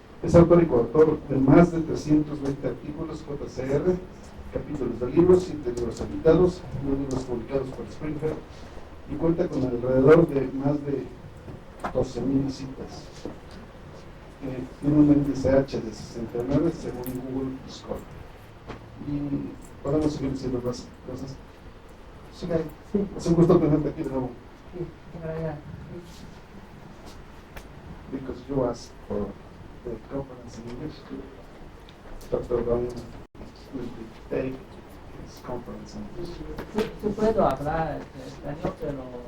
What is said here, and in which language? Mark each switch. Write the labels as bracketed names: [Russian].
[Spanish] Es autor y coautor de más de 320 artículos JCR, capítulos de libros, 7 libros editados, 9 libros publicados por Springfield, y cuenta con alrededor de más de 12,000 citas. Tiene un índice H de 69 según Google Scholar. Y podemos seguir diciendo más cosas. Sí. Es un gusto tenerte aquí de nuevo. Sí, gracias. [English] Because you asked for the conference in English, Dr. Dong will take his conference in English. [Spanish] Sí, puedo hablar español, pero...